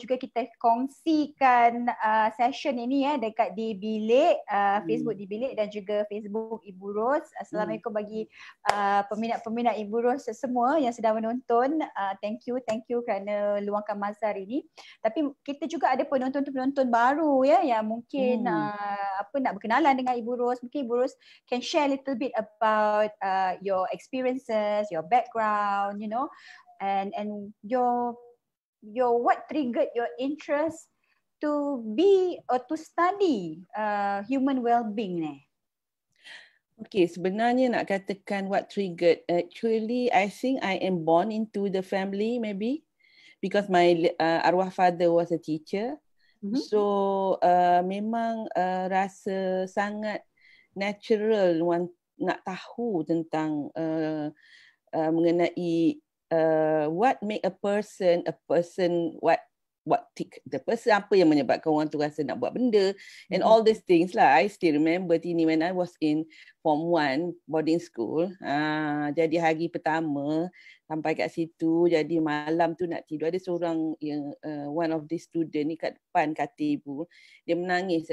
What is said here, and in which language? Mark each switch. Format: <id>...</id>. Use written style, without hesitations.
<ms>Juga kita kongsikan session ini dekat di bilik, Facebook di bilik dan juga Facebook Ibu Ros. Assalamualaikum bagi peminat-peminat Ibu Ros semua yang sedang menonton.</ms> <en>Thank you</en> <ms>kerana luangkan masa hari ini. Tapi kita juga ada penonton-penonton baru yang mungkin nak berkenalan dengan Ibu Ros.</ms> <en>Mungkin Ibu Ros can share a little bit about your experiences, your background, you know, and your what triggered your interest to be or to study human well-being ni? Okay,</en> <ms>sebenarnya nak katakan</ms> <en>what triggered, actually I think I am born into the family maybe because my arwah father was a teacher.</en> <ms>So memang rasa sangat natural nak tahu tentang mengenai</ms> <en>what make a person what the person,</en> <ms>apa yang menyebabkan orang tu rasa nak buat benda</ms> <en>and all these things</en> <ms>lah.</ms> <en>I still remember Tini when I was in Form 1 boarding school.</en> <ms>Jadi hari pertama sampai kat situ, jadi malam tu nak tidur, ada seorang yang</ms> <en>one of the student</en> <ms>ni kat depan katil Ibu, dia menangis.</ms>